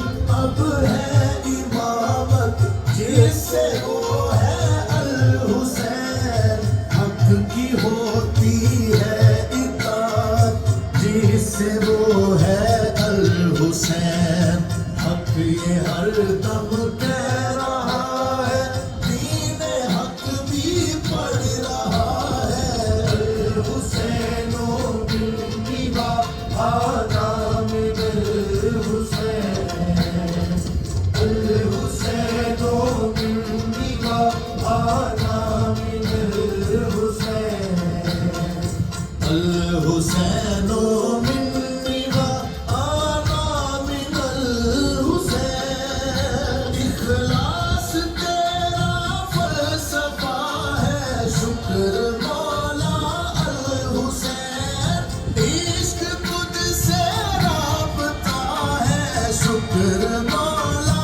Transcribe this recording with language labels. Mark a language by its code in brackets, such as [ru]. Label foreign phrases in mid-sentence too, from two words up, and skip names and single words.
[ur] اب ہے امامت جس سے وہ ہے الحسین حق کی ہوتی ہے اطاعت جس سے وہ ہے الحسین حق یہ ہر دم کہہ رہا ہے دین حق بھی پڑھ رہا ہے [ar] الحسین و منی وأنا من الحسین الحسین و منی وأنا من الحسین الحسین و منی وأنا من [ur] الحسین اخلاص تیرا فلسفہ ہے شکر مولا الحسین عشق تجھ سے رابطہ ہے شکر مولا